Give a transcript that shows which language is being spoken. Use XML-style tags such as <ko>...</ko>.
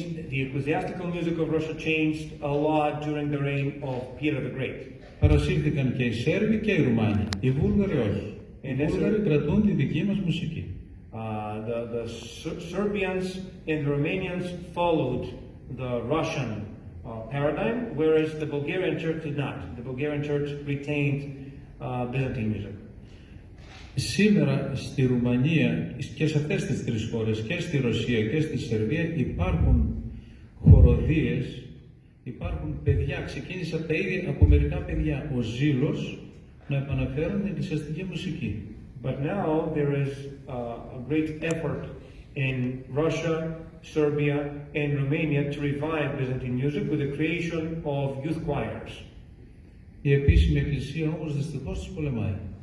<en>The ecclesiastical music of Russia changed a lot during the reign of Peter the Great.</en> <el>Παρασύρθηκαν και οι Σέρβοι και οι Ρουμάνοι, οι Βούλγαροι όχι. Οι Βούλγαροι κρατούν τη δική μας μουσική.</el> <en>The Serbians and the Romanians followed the Russian paradigm, whereas the Bulgarian church did not. The Bulgarian church retained Byzantine music.</en> <el>Σήμερα στη Ρουμανία και σε αυτές τις τρεις χώρες, και στη Ρωσία και στη Σερβία, υπάρχουν χοροδίες, υπάρχουν παιδιά, ξεκίνησε από τα ίδια από μερικά παιδιά ο ζήλος να επαναφέρουν την εκκλησιαστική μουσική.</el> <en>But now there is a great effort in Russia, Serbia and Romania to revive Byzantine music with the creation of youth choirs.</en> <el>Η επίσημη εκκλησία όμως δυστυχώς τους πολεμάει.</el>